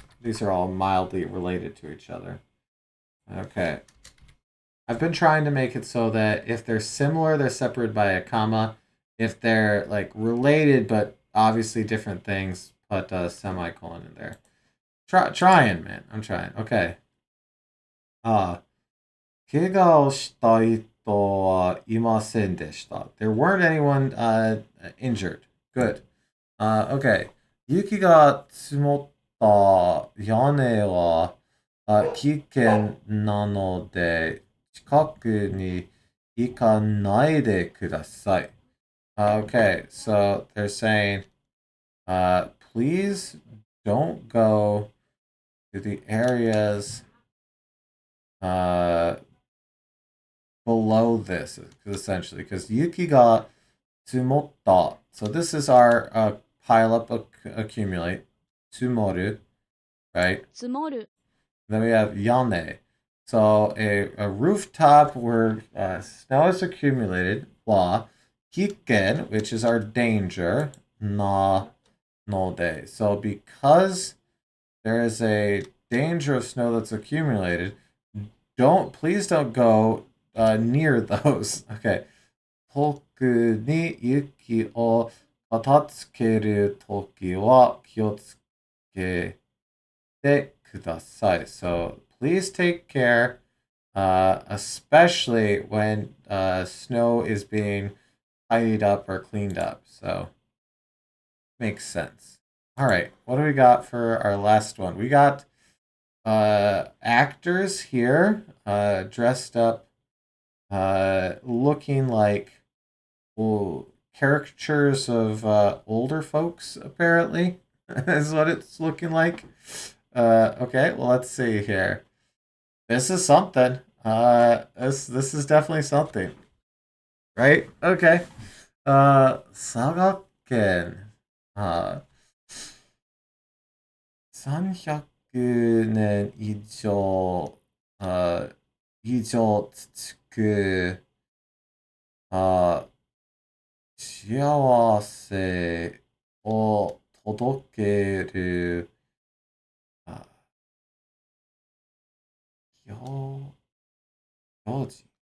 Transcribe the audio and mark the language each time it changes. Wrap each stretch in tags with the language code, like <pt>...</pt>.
<en>These are all mildly related to each other. Okay. I've been trying to make it so that if they're similar, they're separated by a comma. If they're like related but obviously different things, put a semicolon in there. Trying, man. I'm trying. Okay.</en> <ja>怪我をした人はいませんでした.</ja> <en>There weren't anyone injured. Good. Okay.</en> <ja>雪が積もった屋根は危険なので近くに行かないでください.</ja> <en>Okay, so they're saying, please don't go to the areas below this, essentially, because</en> <ja>yuki ga tsumotta.</ja> <en>So this is our pile up, accumulate. Tsumoru, right?</en> <ja>積もる</ja> <en>Then we have yane. So a rooftop where snow is accumulated. Wa. Kikken, which is our danger.</en> <ja>Na no de.</ja> <en>So because there is a danger of snow that's accumulated, please don't go near those. Okay.</en> <ja>遠くに雪を片付けるときは気をつけてください.</ja> <en>So please take care, especially when snow is being tidied up or cleaned up. So makes sense. All right, what do we got for our last one? We got actors here, dressed up, looking like caricatures of older folks, apparently, is what it's looking like. Okay, well, let's see here. This is something. This is definitely something. Right? Okay.</en> <ja>佐賀県、300年以上、続く、幸せを届ける、行事。</ja>